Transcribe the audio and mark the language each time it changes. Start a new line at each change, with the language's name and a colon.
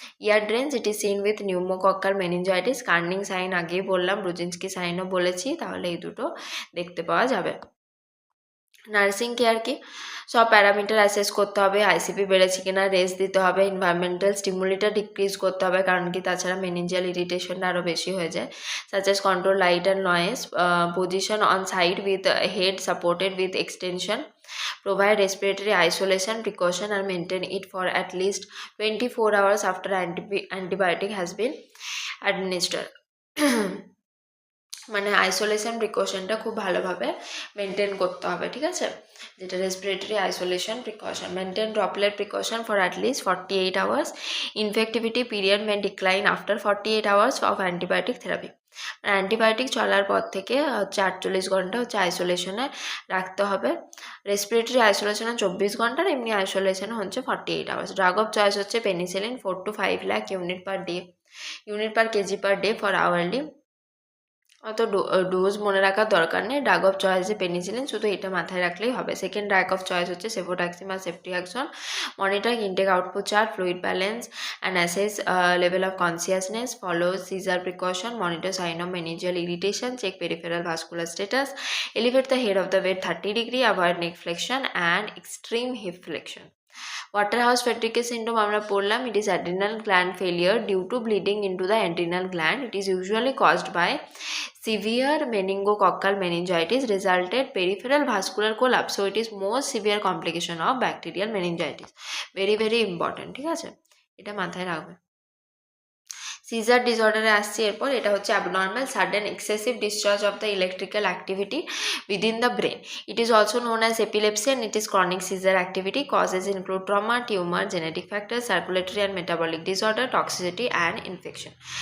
English: Ear drains, it is seen with pneumococcal meningitis.
Bangla: কার্নিং sign আগেই বললাম, Brudzinski সাইনও বলেছি, তাহলে এই দুটো দেখতে পাওয়া যাবে। নার্সিং কেয়ার কি, সব প্যারামিটার অ্যাসেস করতে হবে, ICP বেড়েছে কিনা রেস্ট দিতে হবে, এনভায়রনমেন্টাল স্টিমুলিটা ডিক্রিজ করতে হবে, কারণ কি তাছাড়া মেনিনজিয়াল ইরিটেশনটা আরও বেশি হয়ে যায়।
English: Such as control light and noise, position on side with head supported with extension, provide respiratory isolation precaution and maintain it for at least 24 hours after antibiotic has been administered.
Bangla: মানে isolation প্রিকশনটা খুব ভালোভাবে maintain করতে হবে, ঠিক আছে, যেটা respiratory isolation precaution.
English: Maintain droplet precaution for at least 48 hours. Infectivity period may decline after 48 hours of antibiotic therapy.
Bangla: Antibiotic চলার পর থেকে হচ্ছে 48 ঘন্টা হচ্ছে আইসোলেশনে রাখতে হবে। রেসপিরেটরি আইসোলেশনে 24 ঘন্টার, এমনি আইসোলেশনে হচ্ছে 48 hours.
English: drug of choice হচ্ছে penicillin, 4 to 5 lakh unit per day, unit per kg per day for hourly
Bangla: অত ডোজ মনে রাখার দরকার নেই। ড্রাগ অফ চয়েসে পেনিসিলিন, শুধু এটা মাথায় রাখলেই হবে। সেকেন্ড ড্রাগ অফ চয়েস হচ্ছে সেফোট্যাক্সিন বা ceftriaxone.
English: Monitor intake output chart, fluid balance and assess level of consciousness, follow seizure precaution, monitor sign of meningeal irritation, check peripheral vascular status, elevate the head of the bed 30 degree, avoid neck flexion and extreme hip flexion. Waterhouse Frederick syndrome
Bangla: আমরা পড়লাম,
English: it is adrenal gland failure due to bleeding into the adrenal gland. It is usually caused by severe meningococcal meningitis resulted peripheral vascular collapse. So it is most severe complication of bacterial meningitis. Very very important,
Bangla: ঠিক আছে, এটা মাথায় রাখবে। Caesar ডিসঅর্ডারে আসছি এরপর।
English: এটা হচ্ছে abnormal sudden excessive discharge of the electrical activity within the brain. It is also known as epilepsy and it is chronic seizure activity. Causes include trauma, tumour, genetic factor, circulatory and metabolic disorder, toxicity and infection.